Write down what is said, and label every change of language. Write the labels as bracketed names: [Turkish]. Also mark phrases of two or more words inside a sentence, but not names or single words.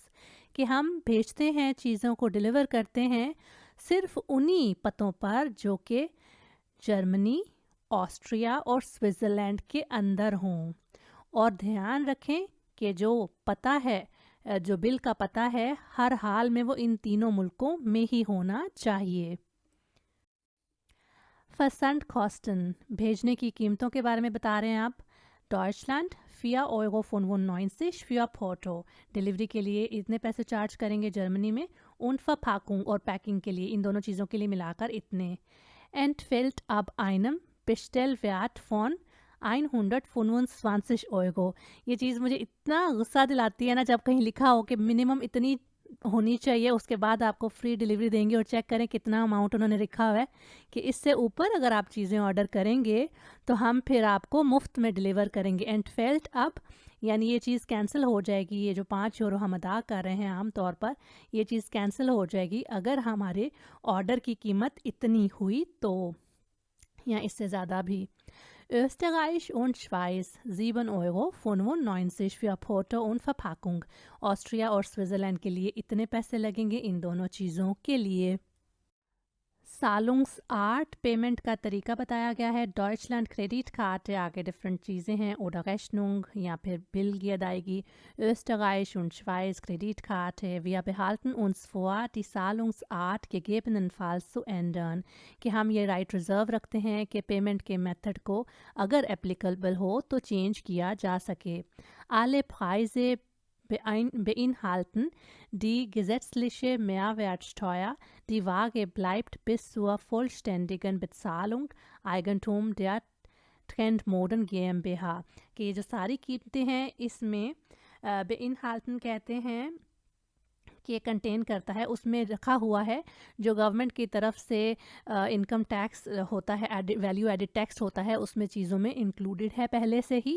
[Hindi] कि हम भेजते हैं चीज़ों को डिलीवर करते हैं सिर्फ उन्हीं पतों पर जो कि जर्मनी, ऑस्ट्रिया और स्विट्ज़रलैंड के अंदर हों. और ध्यान रखें कि जो पता है, जो बिल का पता है, हर हाल में वो इन तीनों मुल्कों में ही होना चाहिए. Versandkosten, भेजने की कीमतों के बारे में बता रहे हैं आप. [German] Deutschland 4,95 € für Porto. [Hindi] डिलीवरी के लिए इतने पैसे चार्ज करेंगे जर्मनी में. [German] Und Verpackung [Hindi] और पैकिंग के लिए, इन दोनों चीज़ों के लिए मिलाकर इतने. [German] Entfällt ab einem Bestellwert von 125 €. [Hindi] ये चीज़ मुझे इतना गुस्सा दिलाती है ना जब कहीं लिखा हो कि मिनिमम इतनी होनी चाहिए, उसके बाद आपको [English] free delivery [Hindi] देंगे. और चेक करें कितना अमाउंट उन्होंने लिखा हुआ है कि इससे ऊपर अगर आप चीज़ें ऑर्डर करेंगे तो हम फिर आपको मुफ्त में डिलीवर करेंगे. [German] entfällt ab [Hindi] यानी ये चीज़ कैंसिल हो जाएगी. ये जो 5 € हम अदा कर रहे हैं आम तौर पर, ये चीज़ कैंसिल हो जाएगी अगर हमारे ऑर्डर की कीमत इतनी हुई तो, या इससे ज़्यादा भी. [German] Österreich und Schweiz 7,95 € für Porto und Verpackung. [Hindi] ऑस्ट्रिया और स्विट्ज़रलैंड के लिए इतने पैसे लगेंगे इन दोनों चीज़ों के लिए. सालुंग्स आर्ट पेमेंट का तरीका बताया गया है। डॉइचलैंड [English] credit card [Hindi] है, आगे डिफरेंट चीज़ें हैं, [German] oder Rechnung [Hindi] या फिर बिल की अदायगी। [German] Österreich und Schweiz Kreditkarte, wir behalten uns vor, die Zahlungsart gegebenenfalls zu ändern, [Hindi] कि हम ये [English] right reserve [Hindi] रखते हैं कि पेमेंट के मेथड को अगर एप्लीकेबल हो तो चेंज किया जा सके। [German] Alle Preise beinhalten die gesetzliche Mehrwertsteuer. Die Ware bleibt bis zur vollständigen Bezahlung Eigentum der ट्रेंड GmbH। [Hindi] कि ये जो सारी कीमतें हैं इसमें beinhalten कहते हैं कि ये कंटेन करता है, उसमें रखा हुआ है जो गवर्नमेंट की तरफ से [English] income tax [Hindi] होता है, [English] value added tax [Hindi] होता है, उसमें चीज़ों में इंक्लूडेड है पहले से ही।